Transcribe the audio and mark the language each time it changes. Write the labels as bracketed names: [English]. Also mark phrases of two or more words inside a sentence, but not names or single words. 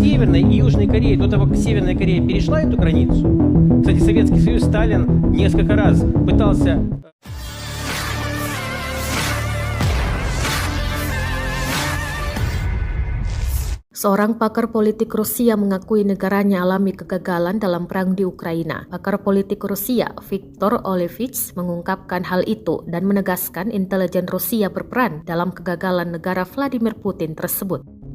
[Russian] Северной и Южной Кореи до того, как Северная Корея перешла эту границу. Кстати, Советский Союз, Сталин несколько раз пытался... [Indonesian] Seorang pakar politik Rusia mengakui negaranya alami kegagalan dalam perang di Ukraina. Pakar politik Rusia, Viktor Olevich, mengungkapkan hal itu dan menegaskan intelijen Rusia berperan dalam kegagalan negara Vladimir Putin tersebut.